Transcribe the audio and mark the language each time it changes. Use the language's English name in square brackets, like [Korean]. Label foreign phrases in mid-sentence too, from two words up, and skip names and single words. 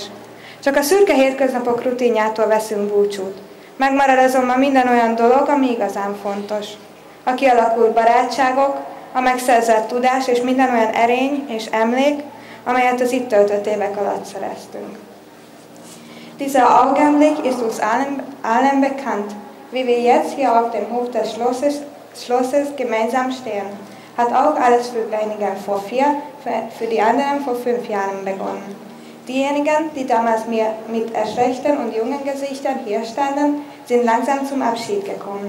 [Hungarian] Csak a szürke hétköznapok rutinjától veszünk búcsút. Megmarad azonban minden olyan dolog, ami igazán fontos. A kialakult barátságok, a megszerzett tudás és minden olyan erény és emlék, amelyet az itt töltött évek alatt szereztünk. [German] Dieser Augenblick ist uns allen bekannt, wie wir jetzt hier auf dem Hof des Schlosses gemeinsam stehen. Hat auch alles für einigen vor 4, für die anderen vor 5 Jahren begonnen. Diejenigen, die damals mit erschreckten und jungen Gesichtern hier standen, sind langsam zum Abschied gekommen.